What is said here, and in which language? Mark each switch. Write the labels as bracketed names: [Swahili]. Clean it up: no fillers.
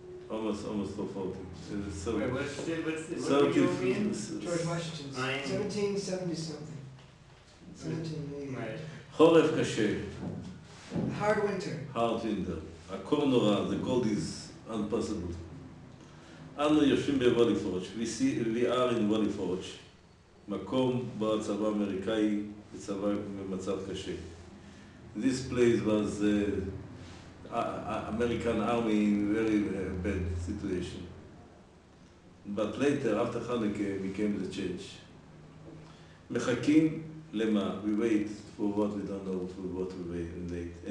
[English] Almost 440. Wait, what's the mean? George Washington's 1770 something. 1780. Right. [Hebrew] חורף קשה. [English] Hard winter. hard winter. [Hebrew] הקור נורא, [English] the cold is impossible. [Hebrew] אנו יושבים בוולפורץ', [English] we are in [Hebrew] וולפורץ', מקום בו הצבא האמריקאי בצבא במצב קשה. [English] This place was American army in very bad situation. But later, after Hanukkah, became the change. [Hebrew] מחכים למה? [English] We wait for what we don't know, for what we wait.